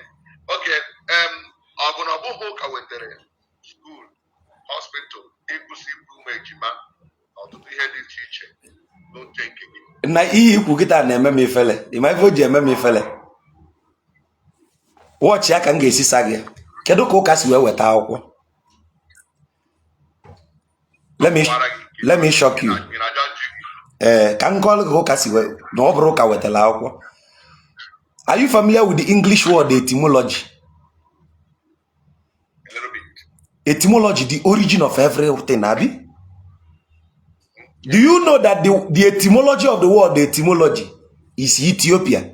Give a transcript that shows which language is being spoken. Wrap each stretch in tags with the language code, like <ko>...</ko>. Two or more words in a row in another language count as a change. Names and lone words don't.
<ig>Oke, ọ bụ na ọ bụghị ụka wetara skuul, hospital, ịkwụsị ibu ụmụ ejima na ọtụtụ ihe dị iche iche n'oche nke gị. na ihe ikwu kịta na-eme m ifele. Ịma ife o ji eme m ifele? Wọchị ya ka m ga-esisa gị. Kedu ka ụka si wee weta akwụkwọ?</ig> <en>Let me shock you.</en> <ig>Ka m kọọrọ gị ụka si wee na ọ bụrụ ụka wetara akwụkwọ.</ig> <en>Are you familiar with the English word etymology? A little bit. Etymology, the origin of everything, Abi? Do you know that the etymology of the word etymology is Ethiopia?</en>